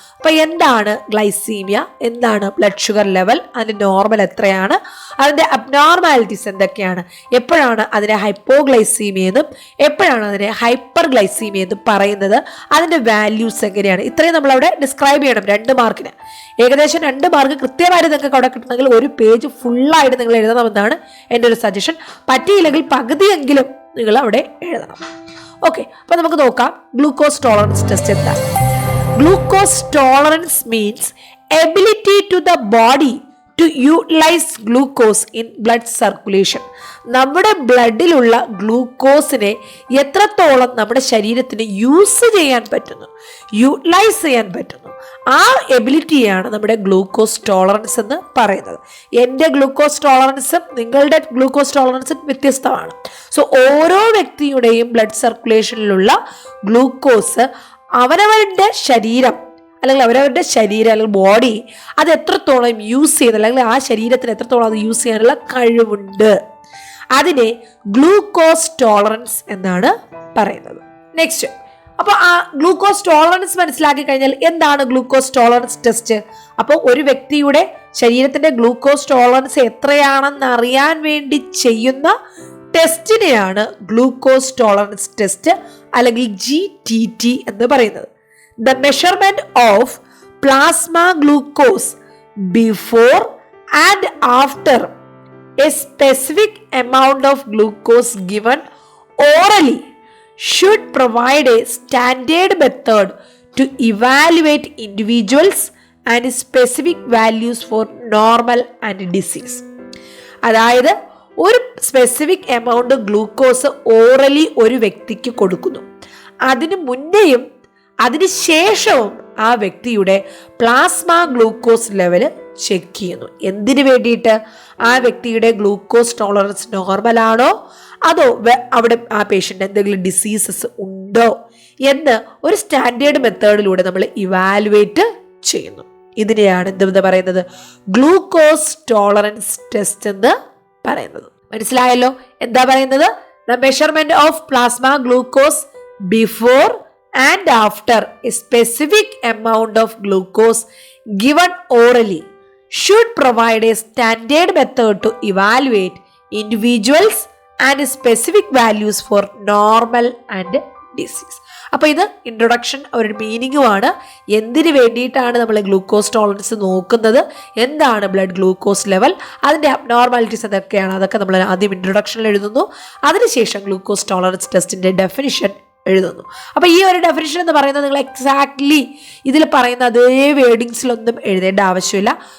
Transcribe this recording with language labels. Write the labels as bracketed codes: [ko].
[ml] അപ്പോൾ എന്താണ് ഗ്ലൈസീമിയ, എന്താണ് ബ്ലഡ് ഷുഗർ ലെവൽ, അതിൻ്റെ നോർമൽ എത്രയാണ്, അതിൻ്റെ അബ്നോർമാലിറ്റീസ് എന്തൊക്കെയാണ്, എപ്പോഴാണ് അതിനെ ഹൈപ്പോഗ്ലൈസീമിയ എന്നും എപ്പോഴാണ് അതിനെ ഹൈപ്പർ ഗ്ലൈസീമിയ എന്നും പറയുന്നത്, അതിൻ്റെ വാല്യൂസ് എങ്ങനെയാണ്, ഇത്രയും നമ്മളവിടെ ഡിസ്ക്രൈബ് ചെയ്യണം 2 മാർക്കിന്. ഏകദേശം 2 മാർക്ക് കൃത്യമായിട്ട് നിങ്ങൾക്ക് അവിടെ കിട്ടണമെങ്കിൽ ഒരു പേജ് ഫുള്ളായിട്ട് നിങ്ങൾ എഴുതണമെന്നാണ് എൻ്റെ ഒരു സജഷൻ. പറ്റിയില്ലെങ്കിൽ പകുതിയെങ്കിലും നിങ്ങൾ അവിടെ എഴുതണം. ഓക്കെ, അപ്പോൾ നമുക്ക് നോക്കാം ഗ്ലൂക്കോസ് ടോളറൻസ് ടെസ്റ്റ് എന്താണ്. [en] Glucose tolerance means ability to the body to utilize glucose in blood circulation. [ml] നമ്മുടെ ബ്ലഡിലുള്ള ഗ്ലൂക്കോസിനെ എത്രത്തോളം നമ്മുടെ ശരീരത്തിന് യൂസ് ചെയ്യാൻ പറ്റുന്നു, യൂട്ടിലൈസ് ചെയ്യാൻ പറ്റുന്നു, ആ എബിലിറ്റിയാണ് നമ്മുടെ ഗ്ലൂക്കോസ് ടോളറൻസ് എന്ന് പറയുന്നത്. എൻ്റെ ഗ്ലൂക്കോസ് ടോളറൻസും നിങ്ങളുടെ ഗ്ലൂക്കോസ് ടോളറൻസും വ്യത്യസ്തമാണ്. സോ ഓരോ വ്യക്തിയുടെയും ബ്ലഡ് സർക്കുലേഷനിലുള്ള ഗ്ലൂക്കോസ് അവരവരുടെ ശരീരം അല്ലെങ്കിൽ ബോഡി അത് എത്രത്തോളം യൂസ് ചെയ്യുന്നത്, അല്ലെങ്കിൽ ആ ശരീരത്തിന് എത്രത്തോളം അത് യൂസ് ചെയ്യാനുള്ള കഴിവുണ്ട്, അതിനെ ഗ്ലൂക്കോസ് ടോളറൻസ് എന്നാണ് പറയുന്നത്. നെക്സ്റ്റ്, അപ്പോൾ ആ ഗ്ലൂക്കോസ് ടോളറൻസ് മനസ്സിലാക്കി കഴിഞ്ഞാൽ എന്താണ് ഗ്ലൂക്കോസ് ടോളറൻസ് ടെസ്റ്റ്? അപ്പോൾ ഒരു വ്യക്തിയുടെ ശരീരത്തിന്റെ ഗ്ലൂക്കോസ് ടോളറൻസ് എത്രയാണെന്ന് അറിയാൻ വേണ്ടി ചെയ്യുന്ന ടെസ്റ്റിനെയാണ് ഗ്ലൂക്കോസ് ടോളറൻസ് ടെസ്റ്റ് അല്ലെങ്കിൽ GTT എന്ന് പറയുന്നത്. [en] The measurement of plasma glucose before and after a specific amount of glucose given orally should provide a standard method to evaluate individuals and specific values for normal and disease. [ml] അതായത് ഒരു specific amount glucose orally ഒരു വ്യക്തിക്ക് കൊടുക്കുന്നു. അതിനു മുന്നേയും അതിനുശേഷവും ആ വ്യക്തിയുടെ plasma glucose level check ചെയ്യുന്നു. എന്തിനു വേണ്ടിയിട്ട്? ആ വ്യക്തിയുടെ ഗ്ലൂക്കോസ് ടോളറൻസ് നോർമലാണോ, അതോ അവിടെ ആ പേഷ്യൻ്റ് എന്തെങ്കിലും ഡിസീസസ് ഉണ്ടോ എന്ന് ഒരു സ്റ്റാൻഡേർഡ് മെത്തേഡിലൂടെ നമ്മൾ ഇവാലുവേറ്റ് ചെയ്യുന്നു. ഇതിനെയാണ് എന്തെന്ന് പറയുന്നത്? ഗ്ലൂക്കോസ് ടോളറൻസ് ടെസ്റ്റ് എന്ന് പറയുന്നത്. മനസ്സിലായല്ലോ എന്താ പറയുന്നത്? [en] The measurement of plasma glucose before and after a specific amount of glucose given orally should provide a standard method to evaluate individuals and specific values for normal and disease. [ml] അപ്പോൾ ഇത് introduction ഒരു മീനിങ്ങുമാണ്. എന്തിനു വേണ്ടിയിട്ടാണ് നമ്മൾ glucose tolerance നോക്കുന്നത്, എന്താണ് blood glucose level, അതിൻ്റെ abnormalities എന്തൊക്കെയാണ്, അതൊക്കെ നമ്മൾ ആദ്യം ഇൻട്രൊഡക്ഷനിൽ എഴുതുന്നു. അതിനുശേഷം ഗ്ലൂക്കോസ് ടോളറൻസ് ടെസ്റ്റിൻ്റെ ഡെഫിനിഷൻ എഴുതുന്നു. അപ്പോൾ ഈ ഒരു ഡെഫിനിഷൻ എന്ന് പറയുന്നത് നിങ്ങൾ എക്സാക്ട്ലി ഇതിൽ പറയുന്ന അതേ വേർഡിങ്സിലൊന്നും എഴുതേണ്ട ആവശ്യമില്ല.